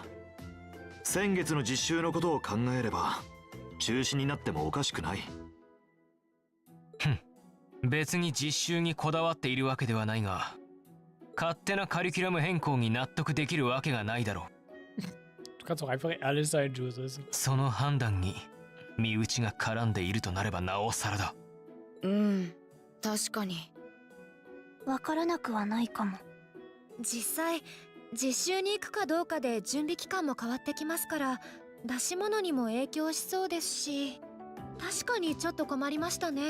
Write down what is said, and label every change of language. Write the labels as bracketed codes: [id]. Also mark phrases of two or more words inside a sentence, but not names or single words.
[ja] 先月の実習のことを考えれば中止になってもおかしくない。別に実習にこだわっているわけではないが、勝手なカリキュラム変更に納得できるわけがないだろう。 [de] Du kannst doch einfach ehrlich sein, Jules. [ja] その判断に身内が絡んでいるとなればなおさらだ。確かに。わからなくはないかも。実際実習に行くかどうかで準備期間も変わってきますから、出し物にも影響しそうですし、確かにちょっと困りましたね。